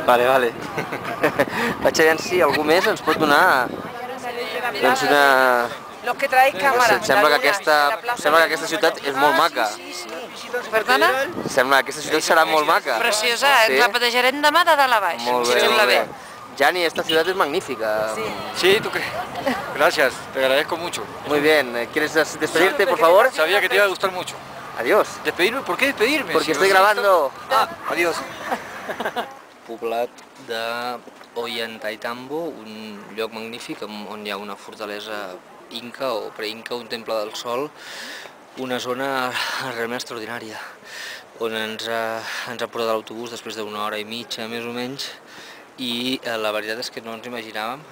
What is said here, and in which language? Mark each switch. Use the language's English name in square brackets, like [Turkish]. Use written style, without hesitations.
[Spanish] Vale. [Catalan] Vaig a veure si algú més ens pot donar doncs una... [Spanish] Los que traéis cámara. [Catalan] Sembla que aquesta ciutat és molt maca. Perdona? Sembla que aquesta ciutat serà molt maca. Preciosa, ens la patejarem demà de dalt a baix. Molt bé, Sembla bé. [Spanish] Gianni, esta ciudad es magnífica. Sí, ¿tú crees? Gracias, te agradezco mucho. Muy bien, ¿quieres despedirte, por favor? Sabía que te iba a gustar mucho. Adiós. ¿Despedirme? ¿Por qué despedirme? Porque estoy grabando. Adiós. [Catalan] Poblat de Ollantaytambo, un lloc magnífic on hi ha una fortalesa inca o preinca, un temple del sol, una zona realment extraordinària, on ens ha portat l'autobús després d'una hora i mitja, més o menys, i la veritat és que no ens imaginàvem.